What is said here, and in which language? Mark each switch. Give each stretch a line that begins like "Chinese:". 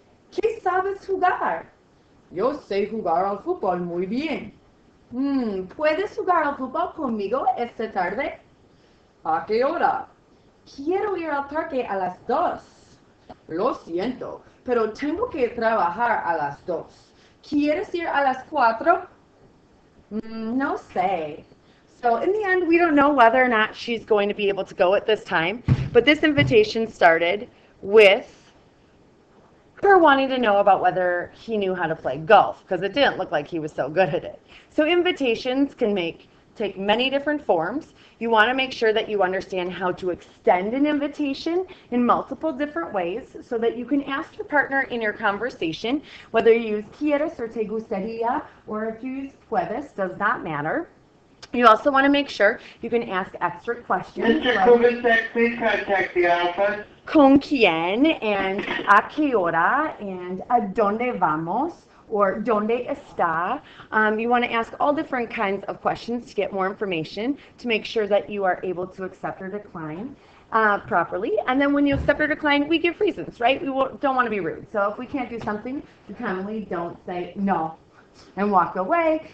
Spanish: ¿Qué sabes jugar? Yo sé jugar al fútbol muy bien. ¿Puedes jugar al fútbol conmigo esta tarde? ¿A qué hora? Quiero ir al parque a las 2. Lo siento, pero tengo que trabajar a las 2. ¿Quieres ir a las 4? No sé.
English: So in the end, we don't know whether or not she's going to be able to go at this time, but this invitation started with her wanting to know about whether he knew how to play golf, because it didn't look like he was so good at it. So invitations can take many different forms. You want to make sure that you understand how to extend an invitation in multiple different ways so that you can ask your partner in your conversation, whether you use quieres or te gustaría, or if you use puedes, does not matter. You also want to make sure you can ask extra questions. Mr. Kubicek, please contact the office.
Spanish: Con quién and a qué hora and a dónde vamos or dónde está.
English: You want to ask all different kinds of questions to get more information to make sure that you are able to accept or decline properly. And then when you accept or decline, we give reasons, right? Don't want to be rude. So if we can't do something, we commonly don't say no and walk away.